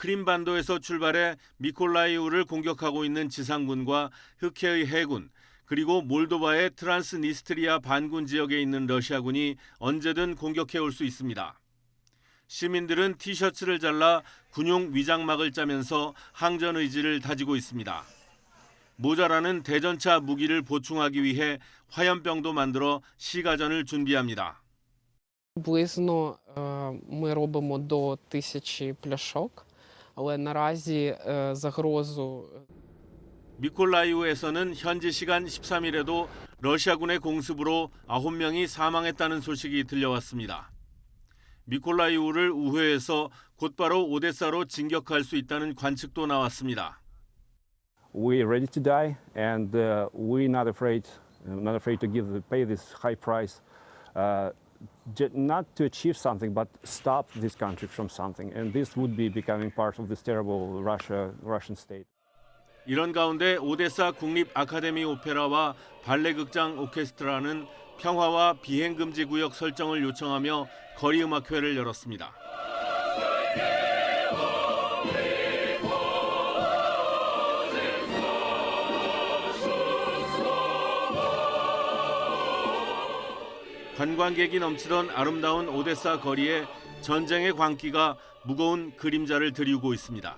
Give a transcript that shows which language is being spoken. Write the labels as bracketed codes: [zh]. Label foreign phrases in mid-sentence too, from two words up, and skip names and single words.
[ko] 크림반도에서 출발해 미콜라이우를 공격하고 있는 지상군과 흑해의 해군, 그리고 몰도바의 트란스니스트리아 반군 지역에 있는 러시아군이 언제든 공격해 올 수 있습니다. 시민들은 티셔츠를 잘라 군용 위장막을 짜면서 항전 의지를 다지고 있습니다. 모자라는 대전차 무기를 보충하기 위해 화염병도 만들어 시가전을 준비합니다. [uk] Приблизно ми робимо до 1000 пляшок, але наразі загрозу [ko] 미콜라이우에서는 현지 시간 13일에도 러시아군의 공습으로 9명이 사망했다는 소식이 들려왔습니다. 미콜라이우를 우회해서 곧바로 오데사로 진격할 수 있다는 관측도 나왔습니다. [en] We're ready to die, and we're not afraid to pay this high price, not to achieve something, but stop this country from something. And this would be becoming part of this terrible Russian state. [ko] 이런 가운데 오데사 국립 아카데미 오페라와 발레 극장 오케스트라는 평화와 비행 금지 구역 설정을 요청하며 거리 음악회를 열었습니다. 관광객이 넘치던 아름다운 오데사 거리에 전쟁의 광기가 무거운 그림자를 드리우고 있습니다.